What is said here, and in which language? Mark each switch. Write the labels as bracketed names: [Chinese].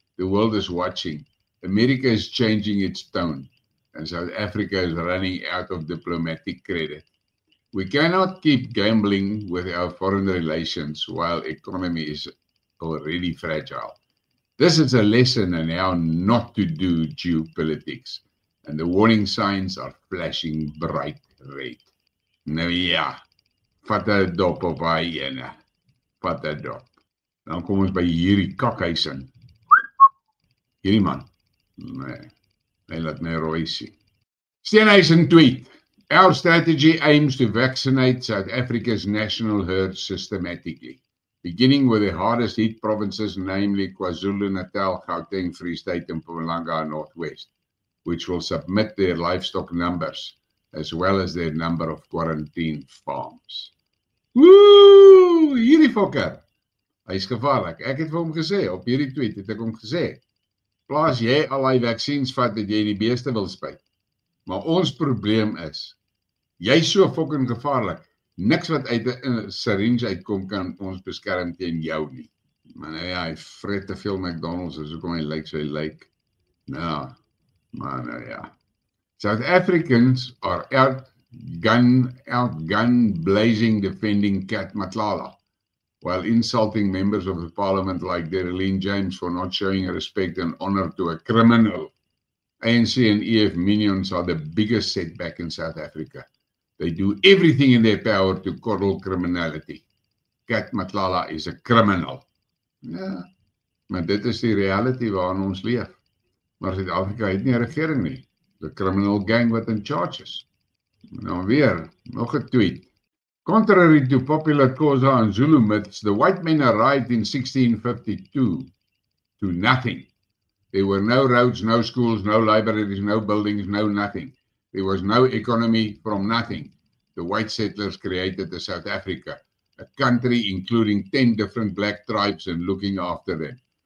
[English] The world is watching. America is changing its tone, and South Africa is running out of diplomatic credit. We cannot keep gambling with our foreign relations while economy is already fragile. This is a lesson on how not to do geopolitics, and the warning signs are flashing bright red. [Afrikaans] Nou ja, vat 'n dop op daai ene. Vat 'n dop. Dan kom ons by hierdie kakhuising. Hierdie man. Nee, hy laat my rooi sien. [English] Steenhuisen tweet, our strategy aims to vaccinate South Africa's national herd systematically, beginning with the hardest hit provinces, namely KwaZulu-Natal, Gauteng, Free State and Mpumalanga Northwest, which will submit their livestock numbers as well as their number of quarantine farms. [Afrikaans] Woe, hierdie fokker. Hy is gevaarlik. Ek het vir hom gesê, op hierdie tweet het ek hom gesê, plaas jy al die vaksines vat dat jy die beeste wil spuit. Maar ons probleem is, jy is so fucking gevaarlik. Niks wat uit 'n syringe uitkom kan ons beskerm teen jou nie. Maar nou ja, hy vreet te veel McDonald's, so hoekom hy lyk so hy lyk. Nou, maar nou ja. [English] South Africans are outgun blazing defending Kat Matlala, while insulting members of the parliament like Darlene James for not showing respect and honor to a criminal. ANC and EF minions are the biggest setback in South Africa. They do everything in their power to coddle criminality. Kat Matlala is a criminal. [Afrikaans] Ja, maar dit is die reality waarin ons leef. Maar Suid-Afrika het nie 'n regering nie. [English] The criminal gang [Afrikaans] wat in charge is. Nou weer, nog 'n tweet. [English] Contrary to popular Xhosa and Zulu myths, the white men arrived in 1652 to nothing. There were no roads, no schools, no libraries, no buildings, no nothing. There was no economy from nothing. The white settlers created the South Africa, a country including 10 different black tribes and looking after them.